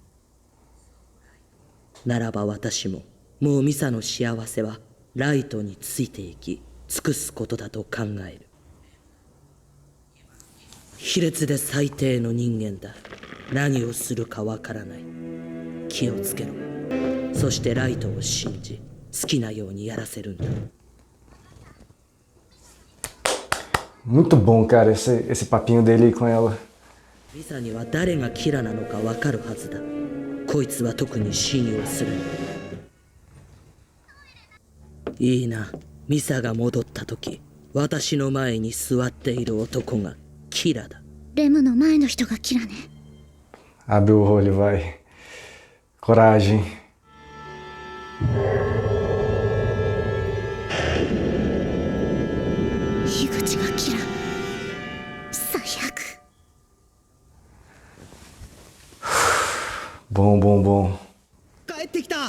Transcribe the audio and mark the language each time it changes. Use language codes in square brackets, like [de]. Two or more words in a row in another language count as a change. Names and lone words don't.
[ja] ならば私ももうミサの幸せはライトについていき尽くすことだと考える。卑劣で最低の人間だ。何をするかわからない。気をつけろ。そしてライトを信じ好きなようにやらせるんだ。 [pt] Muito bom, cara, esse papinho dele com ela. [ja] ミサには誰がキラなのかわかるはずだ。こいつは特に信用する。いいな、ミサが戻った時、私の前に座っている男がキラだ。レムの前の人がキラね。 [pt] Abre o olho, vai. Coragem. [ja] 樋口がキラ。最悪。 [pt] Bom, bom, bom. [ja] 帰ってきた。